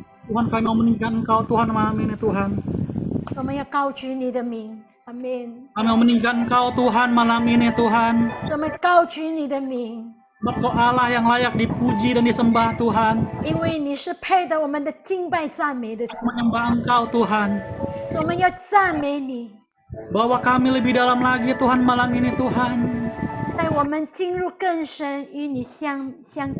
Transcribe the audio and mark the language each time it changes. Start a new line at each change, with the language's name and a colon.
Indonesian: Tuhan kami mau meninggikan Engkau Tuhan malam ini Tuhan.
Chinese: 我们要高举你的名，阿门。
Indonesian: Kami mau meninggikan Engkau Tuhan malam ini Tuhan.
Chinese: 我们高举你的名，
Indonesian: Sebab Kau Allah yang layak dipuji dan disembah Tuhan.
Chinese: 因为你是配得我们的敬拜赞美的主。
Indonesian: Menyembah Engkau Tuhan.
Chinese: 我们要赞美你，
Indonesian: Bawa kami lebih dalam lagi Tuhan malam ini Tuhan.
Chinese: 带我们进入更深，与你相见。